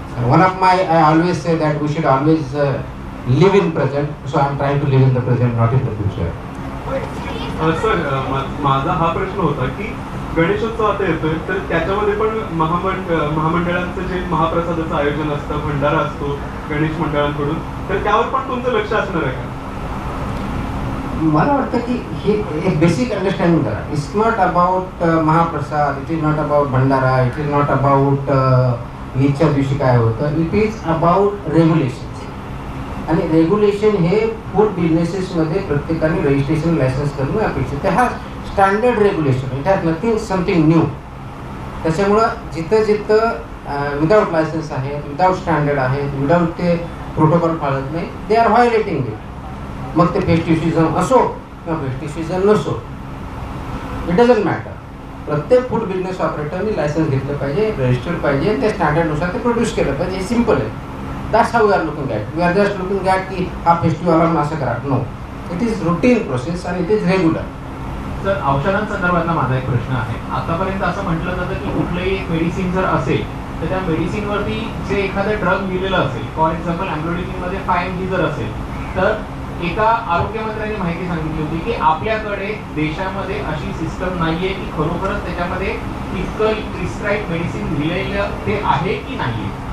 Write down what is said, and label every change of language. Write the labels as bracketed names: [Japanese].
[English] One of my, I always say that we should always live in present. So I am trying to live in the present, not in the future. [Marathi] Sir माझा हा प्रश्न होता की गणेशोत्सव आता येतोय, तर त्याच्यामध्ये पण महामंडळांचं जे महाप्रसादाचं आयोजन असतं, भंडारा असतो गणेश मंडळांकडून, तर त्यावर पण तुमचं लक्ष असणार आहे का? मला वाटतं की हे एक बेसिक अंडरस्टँडिंग करा. इट्स नॉट अबाउट महाप्रसाद, it is not about Bhandara, it is not about ईदच्या दिवशी काय होतं. It is about regulation. आणि रेग्युलेशन हे फूड बिझनेसेसमध्ये प्रत्येकाने रजिस्ट्रेशन लायसन्स करणं अपेक्षित आहे. हा standard regulation, it has nothing something new. त्याच्यामुळं जिथं जिथं विदाऊट लायसन्स आहेत, विदाऊट स्टँडर्ड आहेत, विदाऊट ते प्रोटोकॉल पाळत नाही, दे आर व्हायोलेटिंग इट. मग ते फेस्टिव्ह सीझन असो किंवा फेस्टिव्ह सीझन नसो, इट डझंट मॅटर. प्रत्येक फूड बिझनेस ऑपरेटरनी लायसन्स घेतलं पाहिजे, रजिस्टर्ड पाहिजे, त्या स्टँडर्डनुसार ते प्रोड्यूस केलं पाहिजे. हे सिम्पल आहे. [English] That's how we are looking at. We are just looking at की हा festival म्हणून असं करा. No, it is routine process and it is regular. [Marathi] Sir, औषधांसंदर्भातला माझा एक प्रश्न आहे. आतापर्यंत असं म्हटलं जातं की कुठलंही मेडिसिन जर असेल तर त्या मेडिसिनवरती जे एखादं ड्रग लिहिलेलं असेल, फॉर एक्झाम्पल अँब्रोडिकिनमध्ये 5 mg जर असेल, तर एका आरोग्यमंत्र्यांनी माहिती सांगितली होती की आपल्याकडे देशामध्ये अशी सिस्टम नाहीये की खरोखरच त्याच्यामध्ये इतकं प्रिस्क्राईब मेडिसिन लिहिलेलं ते आहे की नाही.